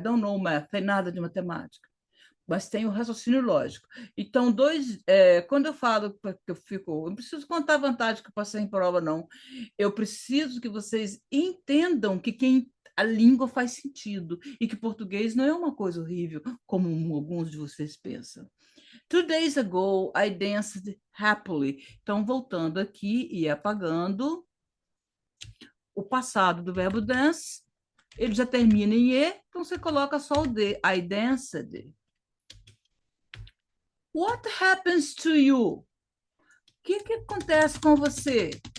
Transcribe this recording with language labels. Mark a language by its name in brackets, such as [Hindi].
[English] I don't know math, [Portuguese] tem nada de matemática, mas tem o raciocínio lógico. Então, quando eu falo que eu não preciso contar a vantagem que eu passei em prova, não. Eu preciso que vocês entendam que a língua faz sentido e que português não é uma coisa horrível, como alguns de vocês pensam. [English] 2 days ago, I danced happily. [Portuguese] Então, voltando aqui e apagando o passado do verbo dance, ele já termina em E, então você coloca só o D. [English] I danced. What happens to you? [Portuguese] O que acontece com você?